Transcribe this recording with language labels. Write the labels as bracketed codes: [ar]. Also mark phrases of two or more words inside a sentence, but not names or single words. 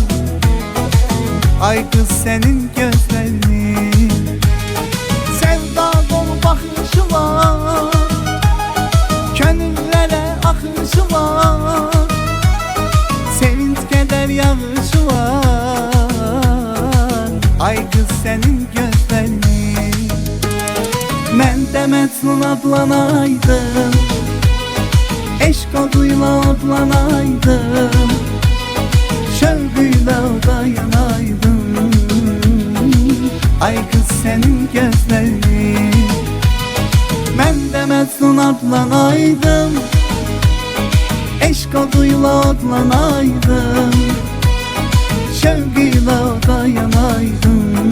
[tr] Ay kız senin gözlerinin sevda dolu bakışı var, gönüllere akışı var, sevinç keder yağışı var. Ay kız senin gözlerinin [az] mən də Məcnun adlanaydım, eşq adıyla adlanaydım, şövqüyle dayanaydım. [tr] Ay kız senin gözlerin [az] mən də Məcnun adlanaydım, eşq adıyla adlanaydım, şövqüyle dayanaydım.